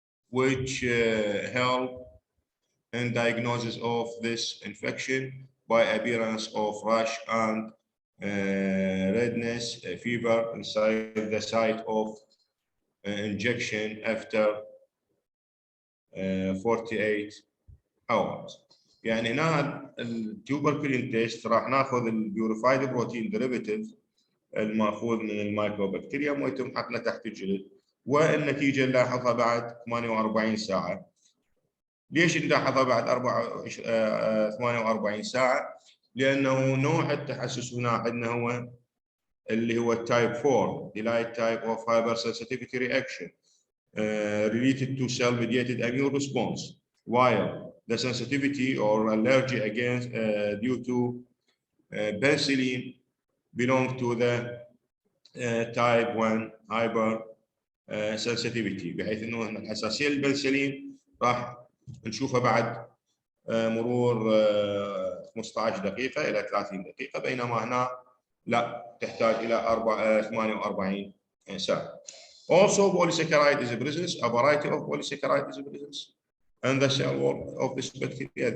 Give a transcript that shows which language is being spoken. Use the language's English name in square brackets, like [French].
[English] which help in diagnosis of this infection by appearance of rash and redness, fever inside the site of injection after 48 hours. [Arabic] يعني هنا التوبركلين تيست راح ناخذ البيوريفايد بروتين ديريفيتيف الماخوذ من المايكوبكتيريوم ويتم حقنه تحت الجلد، والنتيجه نلاحظها بعد 48 ساعه. ليش نلاحظها بعد 48 ساعه؟ لانه نوع التحسس هنا عندنا هو اللي هو التايب 4 [English] delayed type of hypersensitivity reaction related to cell mediated immune response, while the sensitivity or allergy against due to penicillin belong to the type 1 hypersensitivity، [Arabic] بحيث انه الحساسيه للبنسلين راح نشوفها بعد مرور 15 دقيقه الى 30 دقيقه، بينما هنا لا تحتاج الى 48 ساعه. [English] Also, polysaccharide is a presence, a variety of polysaccharide is a presence in the cell wall of this bacteria.